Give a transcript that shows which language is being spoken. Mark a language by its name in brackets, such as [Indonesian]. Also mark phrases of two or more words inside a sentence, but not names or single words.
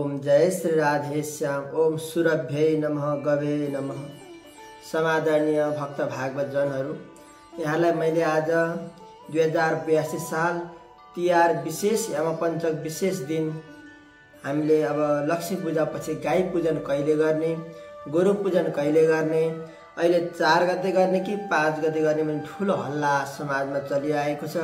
[Sanskrit] जय श्री राधे श्याम। ओम सुरभ्यै नमः गवे नमः। [Nepali] समादरणीय भक्त भागवत जनहरू, यहाँलाई मैले आज 2082 साल तिहार विशेष यमपञ्चक विशेष दिन हामीले अब लक्ष्मी पूजा पछि गाई पूजन कहिले गर्ने, गोरु पूजन कहिले गर्ने, अहिले 4 गते गर्ने कि 5 गते गर्ने भन्ने ठुलो हल्ला समाजमा चलिआएको छ।